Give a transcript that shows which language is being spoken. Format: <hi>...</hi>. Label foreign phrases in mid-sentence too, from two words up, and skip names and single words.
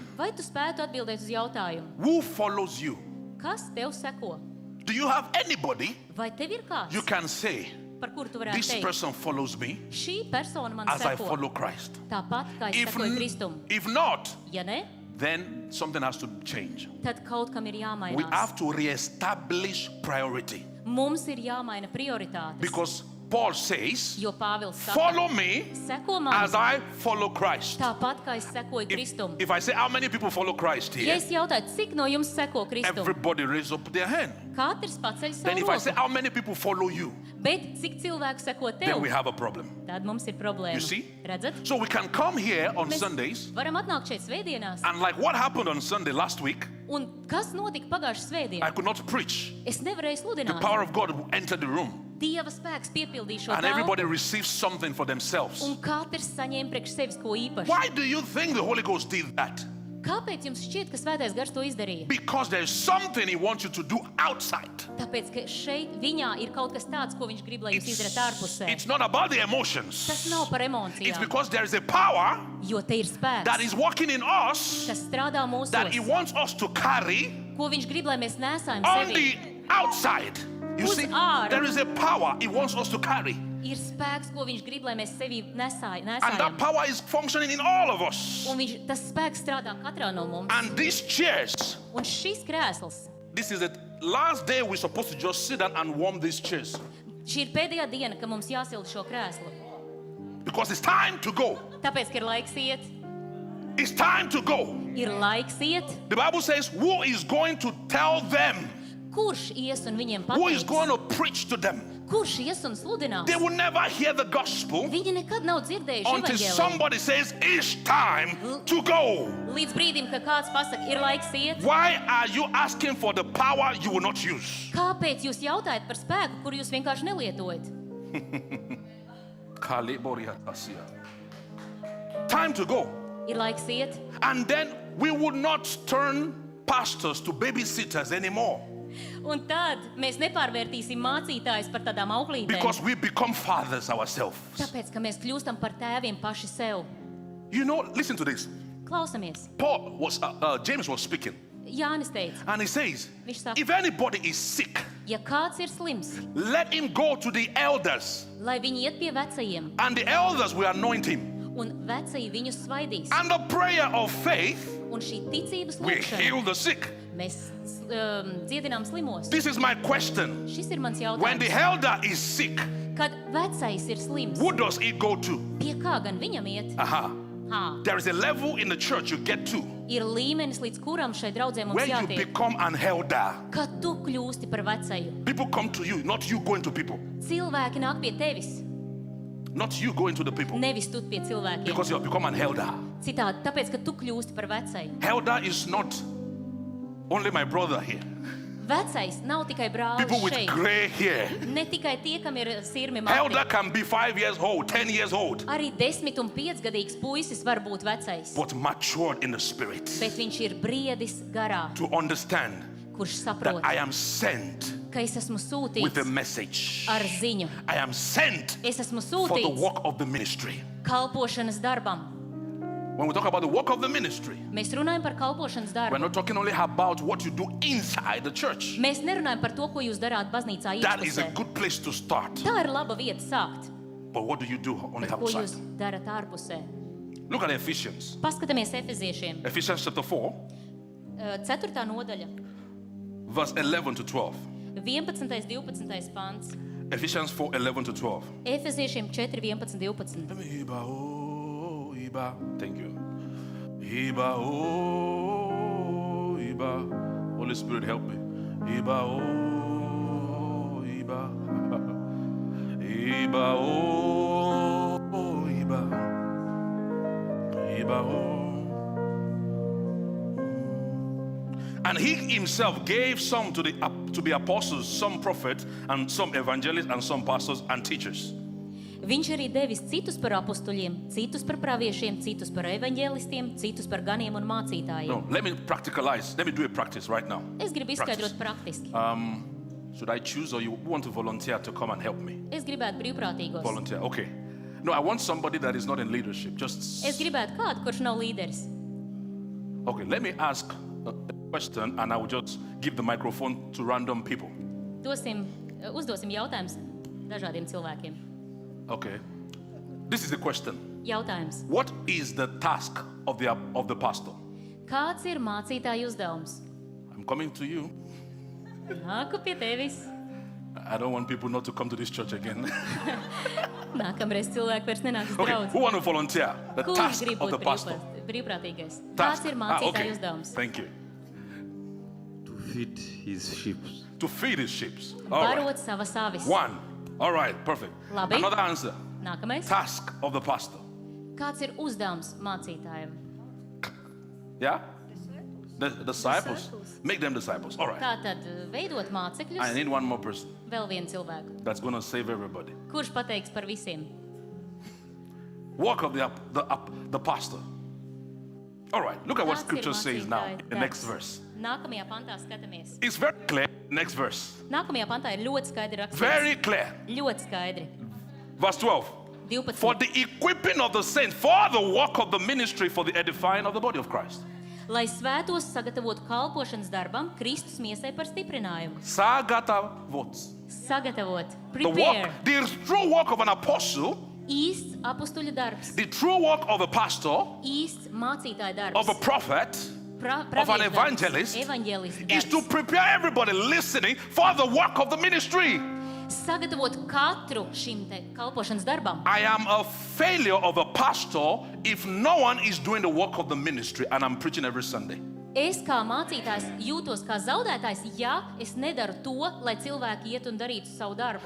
<lv>Vai tu spētu atbildēt uz jautājumu?</lv> <en>who follows you?</en> <lv>Kas tev seko?</lv> <en>Do you have anybody</en> <lv>Vai tev ir kāds,</lv> <en>you can say,</en> <lv>par kuru tu varētu</lv> <en>this</en> <lv>teikt?</lv> <en>person follows me</en> <lv>Šī persona man</lv> <en>as I</en> <lv>seko</lv> <en>follow Christ?</en> <lv>tāpat, kā es sekoju Kristum.</lv> <en>If not,</en> <lv>Ja ne,</lv> <en>then something has to change.</en> <lv>tad kaut kam ir</lv> <en>We</en> <lv>jāmainās.</lv> <en>have to reestablish priority</en> <lv>Mums ir jāmaina prioritātes.</lv> <en>because Paul says,</en> <lv>Jo Pāvils saka,</lv> <en>follow me</en> <lv>seko man</lv> <en>as I follow Christ.</en> <lv>tāpat, kā es sekoju Kristum.</lv> <en>If I say how many people follow Christ</en> <lv>Ja</lv> <en>here,</en> <lv>es jautāju, cik no jums seko Kristum,</lv> <en>everybody raise up their hand.</en> <lv>katrs paceļ</lv> <en>Then</en> <lv>savu</lv> <en>if I say</en> <lv>roku.</lv> <en>how many people follow you,</en> <lv>Bet cik cilvēku seko</lv> <en>then</en> <lv>tev,</lv> <en>we have a problem.</en> <lv>tad mums ir problēma.</lv> <en>You see?</en> <lv>Redzat?</lv> <en>So we can come here on</en> <lv>Mēs</lv> <en>Sundays</en> <lv>varam atnākt šeit svētdienās.</lv> <en>and like what happened on Sunday last week,</en> <lv>Un kas notika pagājušajā</lv> <en>I</en> <lv>svētdienā?</lv> <en>could not preach.</en> <lv>Es nevarēju</lv> <en>The</en> <lv>sludināt.</lv> <en>power of God entered the room</en> <lv>Dieva spēks piepildīja šo</lv> <en>and everybody</en> <lv>telpu,</lv> <en>received something for themselves.</en> <lv>un katrs saņēma priekš sevis ko īpašu.</lv> <en>Why do you think the Holy Ghost did that?</en> <lv>Kāpēc jums šķiet, ka Svētais Gars to izdarīja?</lv> <en>Because there is something He wants you to do outside.</en> <lv>Tāpēc, ka šeit viņā ir kaut kas tāds, ko viņš grib, lai jūs izdarāt ārpusē.</lv> <en>It's not about the</en> <lv>Tas</lv> <en>emotions.</en> <lv>nav par</lv> <en>It's</en> <lv>emocijām,</lv> <en>because there is a power</en> <lv>jo te ir spēks,</lv> <en>that is working in us</en> <lv>kas strādā</lv> <en>that He</en> <lv>mūsos,</lv> <en>wants us to carry</en> <lv>ko viņš grib, lai mēs nesājam</lv> <en>on</en> <lv>sevi.</lv> <en>the outside. You</en> <lv>Uz</lv> <en>see,</en> <lv>ārā.</lv> <en>there is a power He wants us to carry.</en> <lv>Ir spēks, ko viņš grib, lai mēs sevi</lv> <en>And that</en> <lv>nesājam.</lv> <en>power is functioning in all of us.</en> <lv>Un tas spēks strādā katrā no mums.</lv> <en>And these chairs,</en> <lv>Un šis krēsls,</lv> <en>this is the last day we're supposed to just sit down and warm these chairs.</en> <lv>šī ir pēdējā diena, ka mums jāsilda šo krēslu.</lv> <en>Because it's time to go.</en> <lv>Tāpēc, ka ir laiks iet,</lv> <en>It's time to go.</en> <lv>ir laiks iet.</lv> <en>The Bible says, who is going to tell them?</en> <lv>Kurš ies un viņiem</lv> <en>Who is</en> <lv>pateiks?</lv> <en>going to preach to them?</en> <lv>Kurš ies un sludinās?</lv> <en>They will never hear the gospel</en> <lv>Viņi nekad nav dzirdējuši</lv> <en>until</en> <lv>evaņģēliju.</lv> <en>somebody says, it's time to go.</en> <lv>Līdz brīdim, ka kāds pasaka, ir laiks iet.</lv> <en>Why are you asking for the power you will not use?</en> <lv>Kāpēc jūs jautājat par spēku, kuru jūs vienkārši nelietojat?</lv> <en>Time to go.</en> <lv>Ir laiks iet.</lv> <en>And then we would not turn pastors to babysitters anymore</en> <lv>Un tad mēs nepārvērtīsim mācītājus par tādām auklītēm.</lv> <en>because we become fathers ourselves.</en> <lv>Tāpēc, ka mēs kļūstam par tēviem paši sev.</lv> <en>You know, listen to this.</en> <lv>Klausamies.</lv> <en>James was speaking,</en> <lv>Jānis teica,</lv> <en>and he says,</en> <lv>Viņš saka,</lv> <en>if anybody is sick,</en> <lv>ja kāds ir slims,</lv> <en>let him go to the elders,</en> <lv>lai viņi iet pie vecajiem,</lv> <en>and the elders will anoint him.</en> <lv>un vecie viņus svaidīs.</lv> <en>And the prayer of faith</en> <lv>Un šī ticības</lv> <en>will</en> <lv>lūkšana</lv> <en>heal the sick.</en> <lv>mēs dziedinām slimos.</lv> <en>This is my question.</en> <lv>Šis ir mans</lv> <en>When the</en> <lv>jautājums.</lv> <en>elder is sick,</en> <lv>Kad vecais ir slims,</lv> <en>who does he go to?</en> <lv>pie kā gan viņam iet? Aha. Hā,</lv> <en>There is a level in the church you get to</en> <lv>ir līmenis, līdz kuram šai draudzē mums</lv> <en>when you</en> <lv>jātiek.</lv> <en>become an elder.</en> <lv>Kad tu kļūsti par vecaju,</lv> <en>People come to you, not you going to people.</en> <lv>cilvēki nāk pie tevis.</lv> <en>Not you going to the people.</en> <lv>Nevis tu pie cilvēkiem.</lv> <en>Because you have become an elder.</en> <lv>Citādi, tāpēc, ka tu kļūsti par vecai.</lv> <en>Elder is not only my brother here.</en> <lv>Vecais nav tikai brālis</lv> <en>People with</en> <lv>šeit.</lv> <en>gray hair.</en> <lv>Ne tikai tie, kam ir sirmi</lv> <en>Elder</en> <lv>matri.</lv> <en>can be 5 years old, 10 years old,</en> <lv>Arī 10 un 5 gadīgs puisis var būt vecais.</lv> <en>but matured in the spirit</en> <lv>Bet viņš ir briedis garā,</lv> <en>to understand</en> <lv>kurš</lv> <en>that</en> <lv>saprot,</lv> <en>I am sent</en> <lv>ka es esmu</lv> <en>with a</en> <lv>sūtīts</lv> <en>message.</en> <lv>ar ziņu.</lv> <en>I am sent</en> <lv>Es esmu</lv> <en>for the</en> <lv>sūtīts</lv> <en>work of the ministry.</en> <lv>kalpošanas darbam.</lv> <en>When we talk about the work of the ministry,</en> <lv>Mēs runājam par kalpošanas</lv> <en>we're</en> <lv>darbu.</lv> <en>not talking only about what you do inside the church.</en> <lv>Mēs nerunājam par to, ko jūs darāt baznīcā</lv> <en>That is a</en> <lv>iekšpusē.</lv> <en>good place to start.</en> <lv>Tā ir laba vieta sākt.</lv> <en>But what do you do on the</en> <lv>Bet ko</lv> <en>outside?</en> <lv>jūs darat ārpusē?</lv> <en>Look at Ephesians.</en> <lv>Paskatāmies Efeziešiem.</lv> <en>Ephesians chapter 4,</en> <lv>4. nodaļa,</lv> <en>verse 11 to 12.</en> <lv>11. 12. pants.</lv> <en>Ephesians 4, 11 to 12.</en> <lv>Efeziešiem 4, 11, 12.</lv> <en>Let me</en> <yo>Iba, oh, Iba.</yo> <en>Thank you.</en> <yo>Iba, oh, Iba.</yo> <en>Holy Spirit, help me.</en> <yo>Iba, oh, Iba. Iba, oh, Iba. Iba, oh.</yo> <en>And he himself gave some to be apostles, some prophets, and some evangelists, and some pastors and teachers.</en> <lv>Viņš arī devis citus par apustuļiem, citus par praviešiem, citus par evaņģēlistiem, citus par ganiem un mācītājiem.</lv> <en>No, let me practicalize. Let me do a practice right now.</en> <lv>Es gribu izskaidrot praktiski.</lv> <en>Should I choose or you want to volunteer to come and help me?</en> <lv>Es gribētu brīvprātīgos.</lv> <en>Volunteer, okay. No, I want somebody that is not in leadership. Just</en> <lv>Es gribētu kādu, kurš nav līderis.</lv> <en>okay. Let me ask a question, and I will just give the microphone to random people.</en> <lv>Uzdosim jautājumus dažādiem cilvēkiem.</lv> <en>Okay. This is the question.</en> <lv>Jautājums.</lv> <en>What is the task of the pastor?</en> <lv>Kāds ir mācītāja uzdevums?</lv> <en>I'm coming to you.</en> <lv>Nāku pie tevis.</lv> <en>I don't want people not to come to this church again.</en> <lv>Nākamreiz cilvēki vairs nenāks</lv> <en>Okay,</en> <lv>draudz.</lv> <en>who want to volunteer? The</en> <lv>Kurš</lv> <en>task</en> <lv>grib</lv> <en>of the</en> <lv>būt</lv> <en>pastor.</en> <lv>brīvprātīgais?</lv> <en>Task.</en> <lv>Kāds ir</lv> <en>Ah,</en> <lv>mācītāja</lv> <en>okay.</en> <lv>uzdevums?</lv> <en>Thank you. To feed his sheep. To feed his sheep. All right.</en> <lv>Barot savas avis.</lv> <en>One. All right, perfect.</en> <lv>Labi.</lv> <en>Another answer.</en> <lv>Nākamais.</lv> <en>Task of the pastor.</en> <lv>Kāds ir uzdevums mācītājiem?</lv> <en>Yeah? The disciples. Make them disciples. All right.</en> <lv>Tātad veidot</lv> <en>I</en> <lv>mācekļus,</lv> <en>need one more person</en> <lv>vēl vienu cilvēku.</lv> <en>that's going to save everybody.</en> <lv>Kurš pateiks par visiem?</lv> <en>Work of the pastor. All right. Look at what</en> <lv>Kāds ir</lv> <en>scripture says now</en> <lv>mācītāja</lv> <en>in the next</en> <lv>darbs?</lv> <en>verse.</en> <lv>Nākamajā pantā skatāmies.</lv> <en>It's very clear. Next verse.</en> <lv>Nākamajā pantā ir ļoti skaidri rakstīts.</lv> <en>Very clear.</en> <lv>Ļoti skaidri.</lv> <en>Verse 12. 12. For the equipping of the saints, for the work of the ministry, for the edifying of the body of Christ.</en> <lv>Lai svētos sagatavotu kalpošanas darbam, Kristus miesai par stiprinājumu. Sagatavot. Sagatavot,</lv> <en>The prepare. work, the true work of an apostle,</en> <lv>Īsts apustuļu darbs,</lv> <en>the true work of a pastor,</en> <lv>īsts mācītāja darbs,</lv> <en>of a prophet, of an evangelist,</en> <lv>evaņģēlists</lv> <en>is to</en> <lv>darbs.</lv> <en>prepare everybody listening for the work of the ministry.</en> <lv>Sagatavot katru šim te kalpošanas darbam.</lv> <en>I am a failure of a pastor if no one is doing the work of the ministry, and I'm preaching every Sunday.</en> <lv>Es kā mācītājs jūtos kā zaudētājs, ja es nedaru to, lai cilvēki iet un darītu savu darbu.</lv>